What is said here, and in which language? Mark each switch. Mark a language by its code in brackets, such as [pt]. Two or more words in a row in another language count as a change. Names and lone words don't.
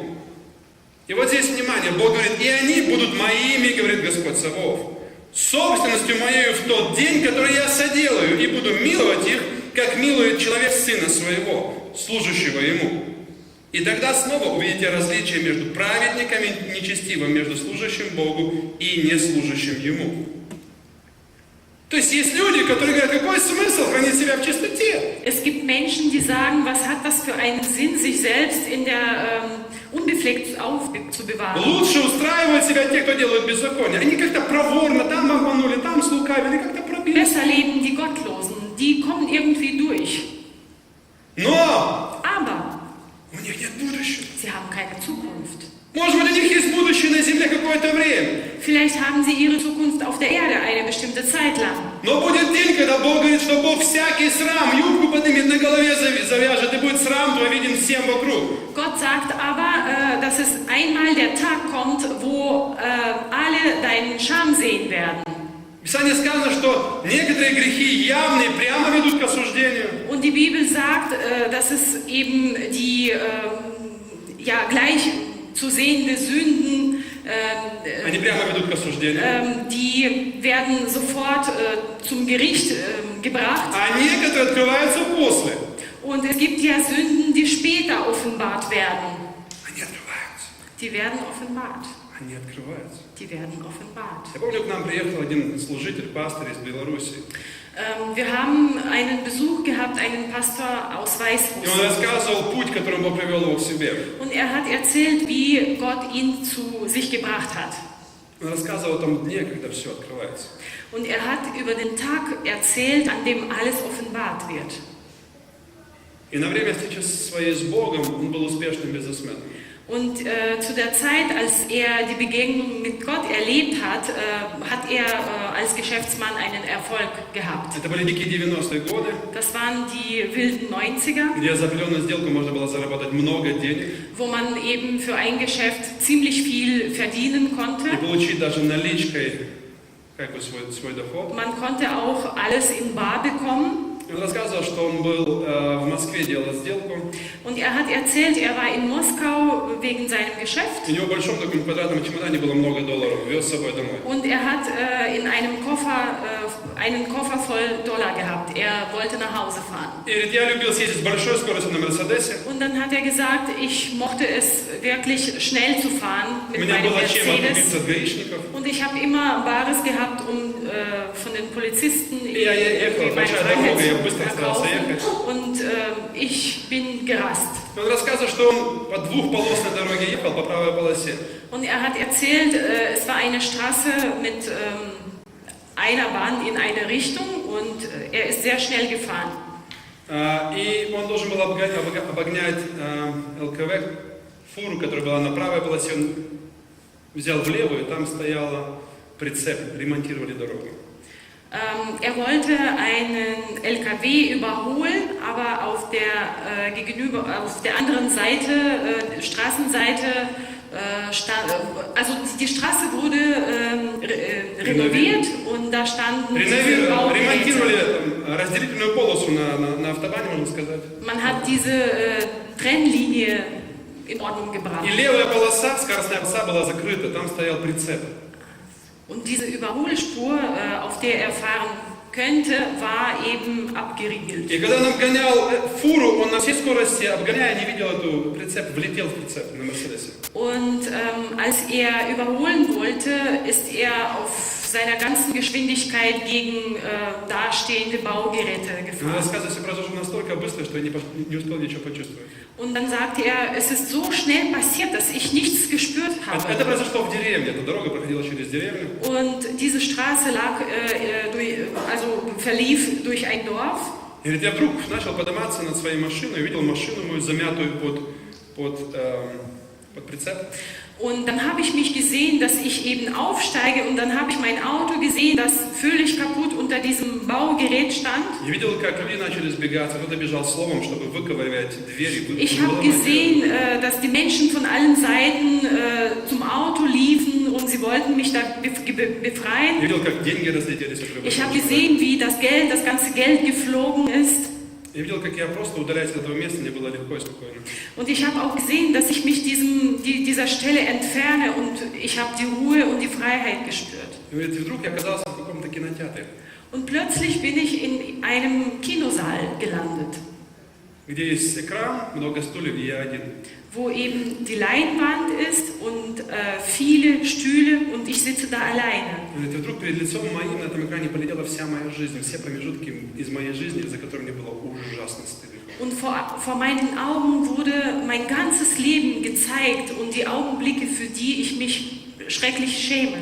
[ru] И вот здесь внимание, Бог говорит: «И они будут моими, говорит Господь Саваоф, собственностью моею в тот день, который я соделаю, и буду миловать их, как милует человек сына своего, служащего ему». И тогда снова увидите различие между праведниками и нечестивым, между служащим Богу и неслужащим Ему. То есть есть люди, которые говорят: какой смысл хранить себя в чистоте? [de] Es gibt Menschen, die sagen, was hat das für einen Sinn, sich selbst in der unbefleckt aufzubewahren. [ru] Лучше устраивают себя те, кто делают беззаконие. Они как-то проворно, там обманули, там слукавили, как-то пробили. [de] Besser leben die Gottlosen, die kommen irgendwie durch. [ru] Но [de] Aber [ru] у них нет будущего. [de] sie haben keine Zukunft. [ru] Может быть, у них есть будущее на земле какое-то время. [de] Vielleicht haben sie ihre Zukunft auf der Erde eine bestimmte Zeit lang. [ru] Но будет день, когда Бог говорит, что Бог всякий срам, юбку поднимет, на голове завяжет, и будет срам твой виден всем вокруг. [de] Gott sagt aber, dass es einmal der Tag kommt, wo alle deinen Scham sehen werden. [ru] В Писании сказано, что некоторые грехи явные прямо ведут к осуждению. [de] Und die Bibel sagt, dass es eben die gleich zu sehende Sünden, [ru] Они прямо ведут к осуждению. [de] die werden sofort zum Gericht gebracht. [ru] А некоторые открываются после. [de] Und es gibt ja Sünden, die später offenbart werden. [ru] Они открываются. [de] Die werden offenbart. [ru] Они открываются. [de] Die werden offenbart. [ru] Я помню, к нам приехал один служитель, пастор из Беларуси. [de] Wir haben einen Besuch gehabt, einen Pastor aus [ru] И он [de] Weißrussland. [ru] рассказывал путь, которым Бог привел его к себе. [de] Und er hat erzählt, wie Gott ihn zu sich gebracht hat. [ru] Он рассказывал о том дне, когда все открывается. [de] Und er hat über den Tag erzählt, an dem alles offenbart wird. [ru] И на время встречи своей с Богом он был успешным бизнесменом. [de] Und zu der Zeit, als er die Begegnung mit Gott erlebt hat, hat er als Geschäftsmann einen Erfolg gehabt. [ru] Это были дикие 90-е годы, [de] Das waren die wilden 90er, [ru] где за определенную сделку можно было заработать много денег [de] wo man eben für ein Geschäft ziemlich viel verdienen konnte. [ru] и получить даже наличкой как бы свой доход. [de] Man konnte auch alles in bar bekommen. [ru] И он рассказывал, что он был в Москве, делал сделку. [de] Und er hat erzählt, er war in Moskau wegen seinem Geschäft. [ru] У него в большом таком квадратном чемодане было много долларов, вез с собой домой. [de] Und er hat in einem Koffer einen Koffer voll Dollar gehabt. Er wollte nach Hause fahren. [ru] И говорит, я любил съездить с большой скоростью на Мерседесе. [de] Und dann hat er gesagt, ich mochte es wirklich schnell zu fahren [ru] У [de] mit [ru] меня [de] meinem [ru] было чем [de] Mercedes. [ru] откупиться от гаишников. [de] Und ich habe immer Bares gehabt, um von den Polizisten Ja, [ru] ехал, [de] meine [ru] большая [de] Freiheit [ru] дорога, я [de] zu [ru] быстро старался [de] verkaufen. [ru] ехать. [de] Und ich bin gerast. [ru] Он рассказывал, что он по двухполосной дороге ехал по правой полосе. [de] Und er hat erzählt, es war eine Straße mit einer Bahn in eine Richtung und er ist sehr schnell gefahren. [ru] И он должен был обогнять ЛКВ, фуру, которая была на правой полосе. Он взял в левую, и там стояла прицеп, ремонтировали дорогу. [de] Er wollte einen LKW überholen, aber auf der anderen Seite, Straßenseite, also die Straße wurde renoviert und da standen diese Baugeräte. [ru] Ремонтировали разделительную полосу на автобане, можно сказать. [de] Man hat diese Trennlinie in Ordnung gebracht. [ru] И левая полоса, скоростная полоса была закрыта, там стоял прицеп. [de] Und diese Überholspur, auf der er fahren könnte, war eben abgeriegelt. [ru] И когда он обгонял фуру, он на всей скорости, обгоняя, не видел эту прицеп, влетел в прицеп на Мерседесе. [de] Und als er überholen wollte, ist er auf seiner ganzen Geschwindigkeit gegen dastehende Baugeräte [ru] Он [de] gefahren. [ru] рассказывает, все произошло настолько быстро, что я не успел ничего почувствовать. [de] Und dann sagte er, es ist so schnell passiert, dass ich nichts gespürt [ru] Это [de] habe. [ru] произошло в деревне, эта дорога проходила через деревню. [de] Und diese Straße verlief durch ein Dorf. [ru] И говорит, я вдруг начал подниматься над своей машиной, увидел машину мою, замятую под прицеп. [de] Und dann habe ich mich gesehen, dass ich eben aufsteige und dann habe ich mein Auto gesehen, das völlig kaputt unter diesem Baugerät stand. [ru] Я видел, как люди начали сбегаться, кто-то бежал словом, чтобы выковыривать двери. [de] Ich habe gesehen, dass die Menschen von allen Seiten zum Auto liefen und sie wollten mich da [ru] Я [de] befreien. [ru] видел, как деньги разлетелись. [de] Ich habe gesehen, wie das ganze Geld geflogen ist. [ru] Я видел, как я просто удаляюсь от этого места, мне было легко и спокойно. [de] Und ich habe auch gesehen, dass ich mich dieser Stelle entferne und ich habe die Ruhe und die Freiheit gespürt. [ru] И говорит, и вдруг я оказался в каком-то кинотеатре, [de] Und plötzlich bin ich in einem Kinosaal gelandet, [ru] где есть экран, много стульев, и я один. [de] wo eben die Leinwand ist und viele Stühle und ich sitze da alleine. [ru] И вдруг перед лицом моим на этом экране полетела вся моя жизнь, все промежутки из моей жизни, за которые мне было ужасно стыдно. [de] Und vor meinen Augen wurde mein ganzes Leben gezeigt und die Augenblicke, für die ich mich schrecklich schäme.